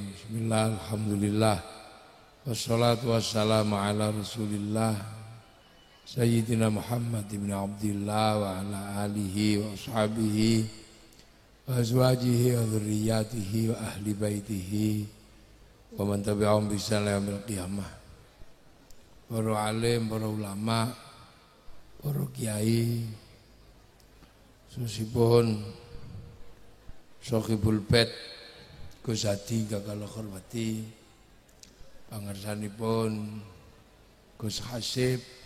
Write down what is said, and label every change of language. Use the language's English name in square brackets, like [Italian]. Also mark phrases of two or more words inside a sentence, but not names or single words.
[Arabic] بسم الله الحمد لله والصلاة والسلام على رسول الله سيدنا محمد بن عبد الله وعلى آله وأصحابه وأزواجه وذرياته وأهل بيته ومن تبعهم بإحسان إلى يوم القيامة. [Javanese] Para alim, para ulama, para kiai, susipun Sohibul Bait Gus Hadi kakal hormati, pangarsanipun Gus Hasib,